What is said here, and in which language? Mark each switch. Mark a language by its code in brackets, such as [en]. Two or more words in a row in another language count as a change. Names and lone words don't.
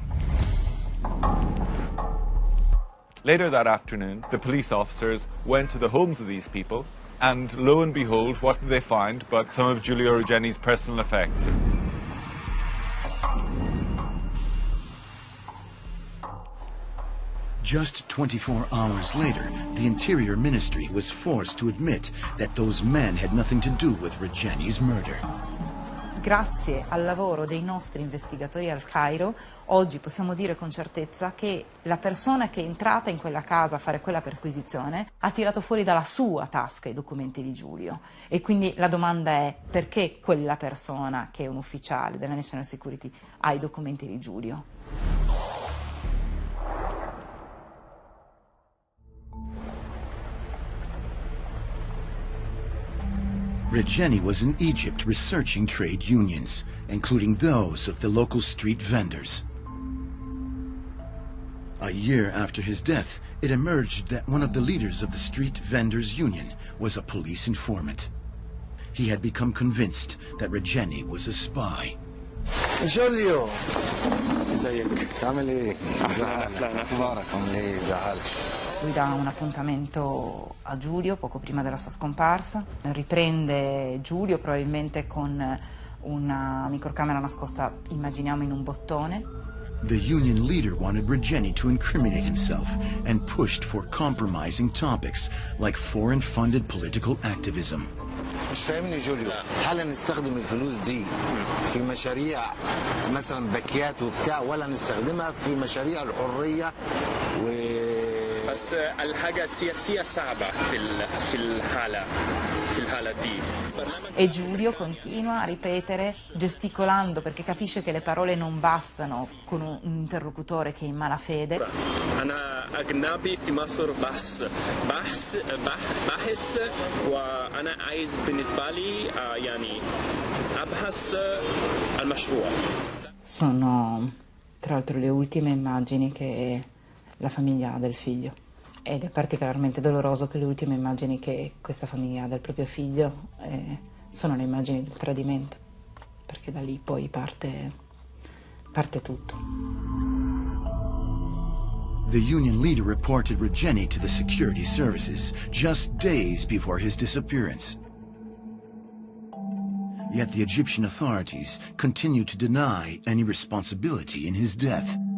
[en] Later that afternoon, the police officers went to the homes of these people, and lo and behold, what did they find but some of Giulio Regeni's personal effects? Just 24 hours later, the Interior Ministry was forced to admit that those men had nothing to do with Regeni's murder. [it] grazie al lavoro dei nostri investigatori al Cairo, oggi possiamo dire con certezza che la persona che è entrata in quella casa a fare quella perquisizione ha tirato fuori dalla sua tasca i documenti di Giulio. E quindi la domanda è: perché quella persona, che è un ufficiale della [en] National Security, [it] ha i documenti di Giulio? [en] Regeni was in Egypt researching trade unions, including those of the local street vendors. A year after his death, it emerged that one of the leaders of the street vendors union was a police informant. He had become convinced that Regeni was a spy. [ar] جوليو ازيك عامل ايه؟ اخبارك عامل ايه؟ زعلت. [it] Lui dà un appuntamento a Giulio poco prima della sua scomparsa, riprende Giulio probabilmente con una microcamera nascosta, immaginiamo, in un bottone. [en] The union leader wanted Regeni to incriminate himself and pushed for compromising topics like foreign-funded political activism. [ar] مش فاهمني جوليو، هل نستخدم الفلوس دي في مشاريع مثلا باكيات وبتاع ولا نستخدمها في مشاريع الحرية بس الحاجة السياسية صعبة في الحالة دي. [it] E Giulio continua a ripetere, gesticolando, perché capisce che le parole non bastano con un interlocutore che è in malafede. [ar] أنا أجنبي في مصر بس باحث وأنا عايز بالنسبة لي يعني أبحث المشروع. [it] Sono tra l'altro le ultime immagini che la famiglia ha del figlio, ed è particolarmente doloroso che le ultime immagini che questa famiglia ha del proprio figlio sono le immagini del tradimento, perché da lì poi parte tutto. [en] The union leader reported Regeni to the security services just days before his disappearance. Yet the Egyptian authorities continue to deny any responsibility in his death.